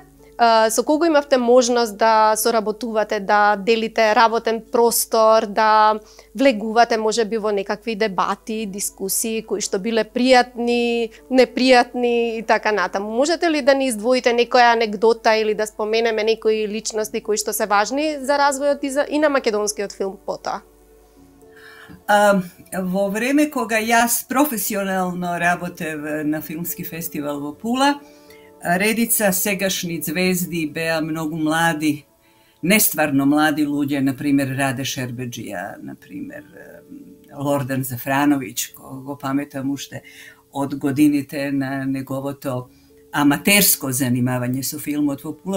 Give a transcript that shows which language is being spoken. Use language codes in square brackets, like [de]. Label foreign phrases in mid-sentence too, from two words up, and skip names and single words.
[mk] Со кого имавте можност да соработувате, да делите работен простор, да влегувате можеби во некакви дебати, дискусии кои што биле пријатни, непријатни и така натаму. Можете ли да ни издвоите некоја анегдота или да споменеме некои личности кои што се важни за развојот и на македонскиот филм потоа? Во време кога јас професионално работев на филмски фестивал во Пула, redica segašnji zvezdi bea mnogo mladi, nestvarno mladi ljudje, na primjer Rade Šerbedžija, na primjer Lordan Zafranović, kogo pametam ušte od godinite na njegovo to amatersko zanimavanje su filmu od Pula.